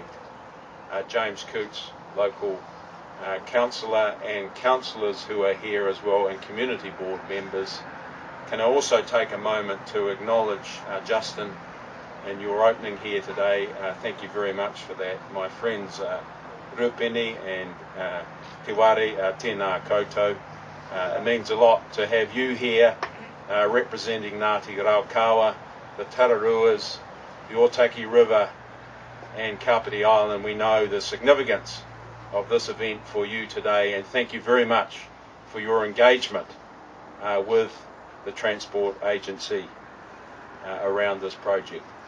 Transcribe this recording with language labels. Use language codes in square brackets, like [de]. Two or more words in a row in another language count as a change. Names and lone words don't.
[en] James Coots, local councillor, and councillors who are here as well, and community board members. Can I also take a moment to acknowledge Justin and your opening here today. Thank you very much for that. My friends Rupini and Tiwari, [mi] tēnā koutou. [en] It means a lot to have you here representing Ngāti Raukawa, the Tararuas, the Ōtaki River and Kāpiti Island. We know the significance of this event for you today, and thank you very much for your engagement with the Transport Agency around this project.